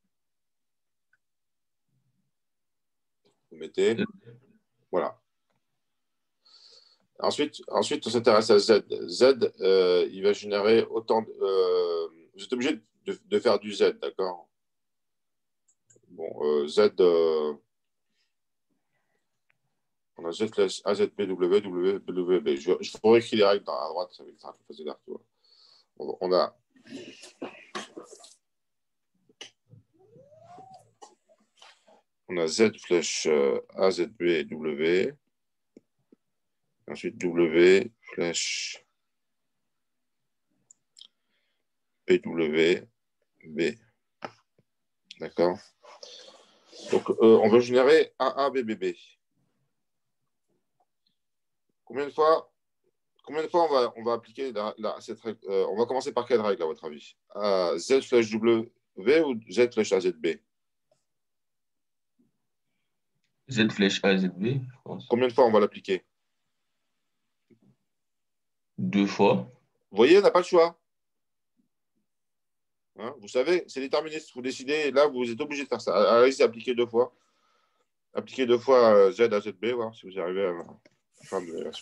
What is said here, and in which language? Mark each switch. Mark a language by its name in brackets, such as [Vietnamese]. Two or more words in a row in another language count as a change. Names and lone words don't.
[French] Vous mettez. Voilà. Ensuite, on s'intéresse à Z. Z, il va générer autant. Vous êtes obligé de faire du Z, d'accord? Bon, Z, on a Z flèche A, Z, B, W, W, W, B. Je vous réécris les règles à droite, ça va être un peu facile à retrouver. On a Z flèche A, Z, B, W. Ensuite, W flèche PW, B. D'accord? Donc, on veut générer AA, BBB. Combien de fois on va appliquer cette règle? On va commencer par quelle règle, à votre avis? Z flèche W ou Z flèche AZB? Z flèche A, Z, B, je pense. Combien de fois on va l'appliquer? 2 fois. Vous voyez, on n'a pas le choix. Hein, vous savez, c'est déterministe. Vous décidez, là, vous êtes obligé de faire ça. Allez-y, appliquez 2 fois. Appliquez 2 fois Z à ZB, voir si vous arrivez à la fin de l'évaluation.